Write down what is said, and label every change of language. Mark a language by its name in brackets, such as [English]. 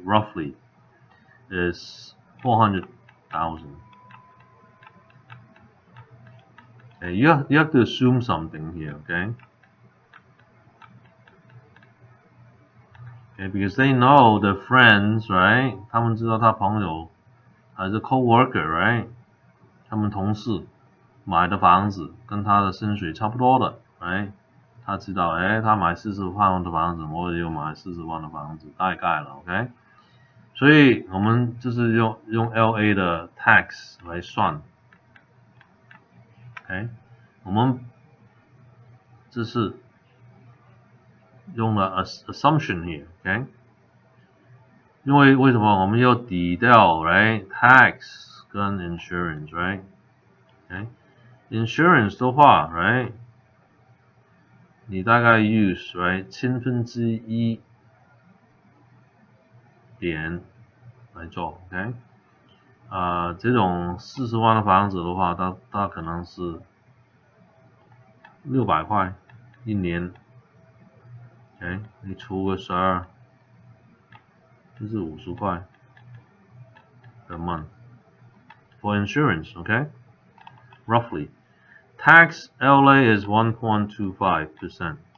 [English] Roughly is 400,000. Okay, you have to assume something here, okay? Okay, because they know their friends, right? [Chinese] 他们知道他朋友还是 coworker, right? 他们同事买的房子跟他的薪水差不多的 ，right? 他知道，他买40万的房子，我也有买40万的房子，大概了 ，OK？所以我们就是用 LA 的 tax 来算 ，OK？我们这是用了 [English] assumption here, [Chinese] OK？因为为什么我们要抵掉 right tax 跟 insurance, right? OK？ Insurance 的话 right？ 你大概 use right 1/1000点来做 ，OK？这种40万的房子的话，它可能是600块一年 ，OK？你除个12，就是50块 [English] per month for insurance, OK? Roughly. Tax LA is 1.25%.